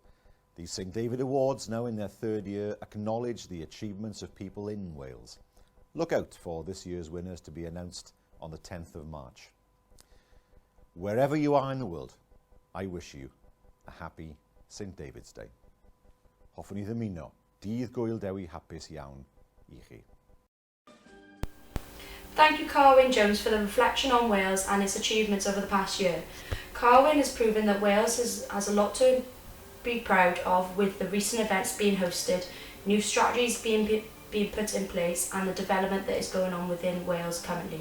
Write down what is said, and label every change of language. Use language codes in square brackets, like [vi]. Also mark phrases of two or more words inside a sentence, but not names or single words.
[en] The St David Awards, now in their third year, acknowledge the achievements of people in Wales. Look out for this year's winners to be announced on the 10th of March. Wherever you are in the world, I wish you a happy St David's Day. [cy] Hoffwn i ddymuno, dydd Gŵyl Dewi hapus iawn i chi. [en] Thank you, Carwyn Jones, for the reflection on Wales and its achievements over the past year. Carwyn has proven that Wales has a lot to be proud of, with the recent events being hosted, new strategies being put in place, and the development that is going on within Wales currently.